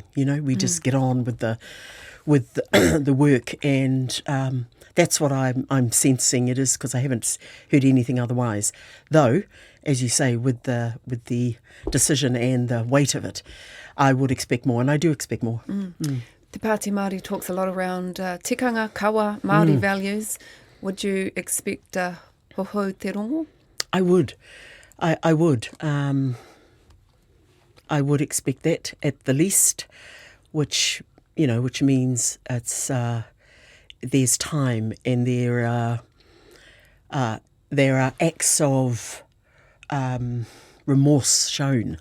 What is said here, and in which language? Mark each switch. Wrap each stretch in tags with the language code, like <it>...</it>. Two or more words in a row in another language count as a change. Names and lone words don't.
<en>We just get on with the work, and that's what I'm sensing it is, because I haven't heard anything otherwise. Though, as you say, with the decision and the weight of it, I would expect more, and I do expect more. Te Pāti Māori talks a lot around tikanga, Kawa, Māori values. Would you expect</en> <mi>hoho te rongo?</mi> <en>I would. I would. I would expect that at the least, which means it's there's time and there are acts of remorse shown.</en>